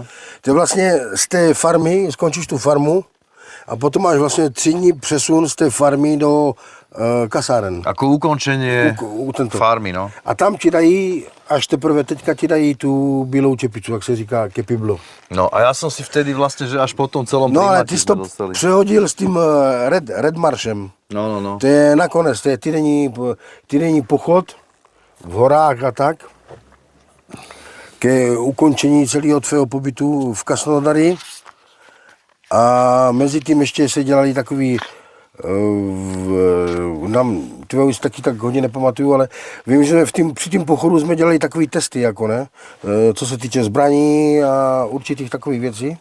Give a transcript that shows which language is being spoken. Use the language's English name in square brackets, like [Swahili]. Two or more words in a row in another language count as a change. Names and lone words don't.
[Czech] to je vlastně z té farmy, skončíš tu farmu a potom máš vlastně 3 dní přesun z té farmy do kasáren. [Slovak] Ako ukončenie farmy, no. [Czech] A tam ti dají, až teprve teďka ti dají tu bílou čepicu, jak se říká, Kepiblo. [Slovak] No a ja som si vtedy vlastne, že až po tom celom [Czech] no ale ty jsi to přehodil s tím Red Maršem. No. To je nakonec, to je týdenní pochod v horách a tak, ke ukončení celého tvého pobytu v Krasnodary. A mezi tím ještě se dělali takový, tyhle už taky tak hodně nepamatuju, ale vím, že při tím pochodu jsme dělali takový testy, jako ne, co se týče zbraní a určitých takových věcí.